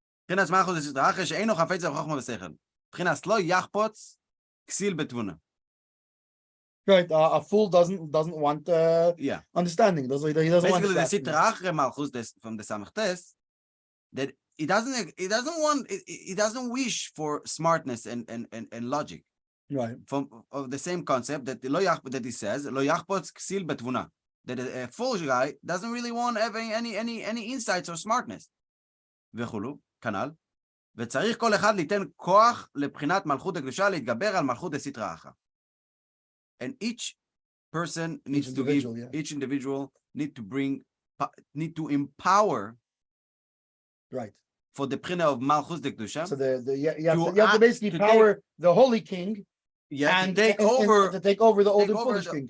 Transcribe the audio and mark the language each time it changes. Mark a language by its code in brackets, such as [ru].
[he] מבחינת מלכוס זה סדרה אחרת שאינו חפץ בחוכמה ושכל. מבחינת לא יחפוץ כסיל בתבונה. [en] Right, a fool doesn't want Yeah. understanding. He doesn't Basically, want the understanding. sitra achre malchus from the samachtes that he doesn't wish for smartness and logic. Right. Of the same concept that that he says [he] lo yachpotz ksil betvuna, [en] that a foolish guy doesn't really want having any insights or smartness. [he] וכולו, כנ"ל, וצריך כל אחד ליתן כוח לבחינת מלכות הקדושה להתגבר על מלכות הסטרא אחרא. [en] And each person needs to give, each individual need to empower, right, for the bchina of malchus de kedusha. So you have to basically power the holy king, and to take over the old and foolish king.